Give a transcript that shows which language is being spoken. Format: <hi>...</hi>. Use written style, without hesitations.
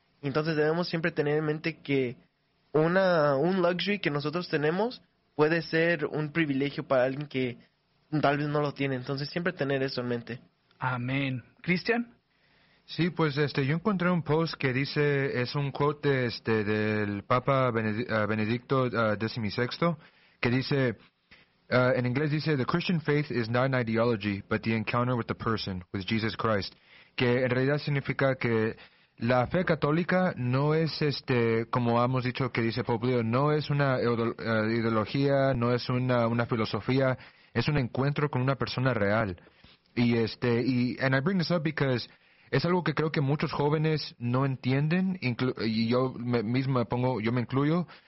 <es>Entonces debemos siempre tener en mente que un luxury que nosotros tenemos puede ser un privilegio para alguien que tal vez no lo tiene. Entonces siempre tener eso en mente. Amén. ¿Cristian? Sí, pues yo encontré un post que dice, es un quote del Papa Benedicto XVI, que dice...</es> <en>in English, they say the Christian faith is not an ideology, but the encounter with the person, with Jesus Christ.</en> <es>Que en realidad significa que la fe católica no es como hemos dicho que dice Pope Leo, no es una ideología, no es una filosofía, es un encuentro con una persona real. Y</es> <en>and I bring this up because</en> <es>es algo que creo que muchos jóvenes no entienden, yo me incluyo.</es>